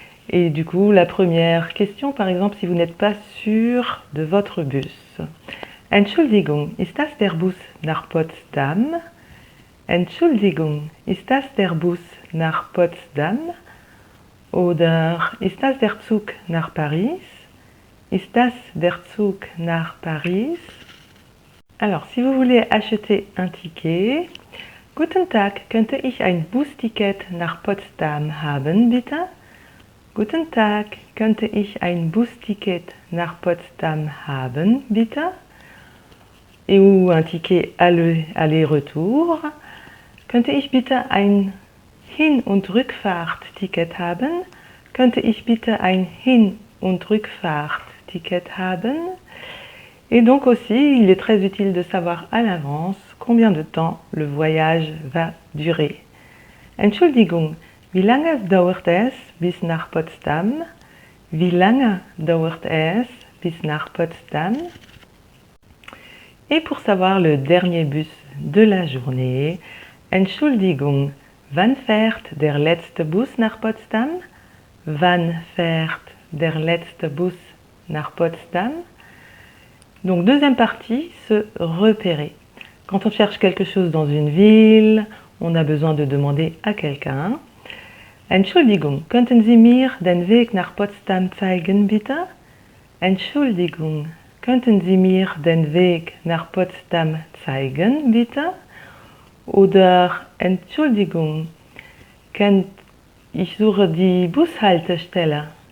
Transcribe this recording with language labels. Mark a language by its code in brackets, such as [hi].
[fr] Et du coup, la première question par exemple, si vous n'êtes pas sûr de votre bus. [de] Entschuldigung, ist das der Bus nach Potsdam? Entschuldigung, ist das der Bus nach Potsdam? Oder ist das der Zug nach Paris? Ist das der Zug nach Paris? [fr] Alors, si vous voulez acheter un ticket, [de] Guten Tag, könnte ich ein Busticket nach Potsdam haben, bitte? Guten Tag, könnte ich ein Busticket nach Potsdam haben, bitte? [fr] Et ou un ticket aller-retour. [de] Könnte ich bitte ein Hin- und Rückfahrt-Ticket haben? Könnte ich bitte ein Hin- und Rückfahrt-Ticket haben? [fr] Et donc aussi, il est très utile de savoir à l'avance combien de temps le voyage va durer. [de] Entschuldigung, wie lange dauert es bis nach Potsdam? Wie lange dauert es bis nach Potsdam? [fr] Et pour savoir le dernier bus de la journée, [de] Entschuldigung, wann fährt der letzte Bus nach Potsdam? Wann fährt der letzte Bus nach Potsdam? [fr] Donc deuxième partie, se repérer. Quand on cherche quelque chose dans une ville, on a besoin de demander à quelqu'un. [de] Entschuldigung, könnten Sie mir den Weg nach Potsdam zeigen, bitte? Entschuldigung, könnten Sie mir den Weg nach Potsdam zeigen, bitte? Oder Entschuldigung, ich suche die Bushaltestelle.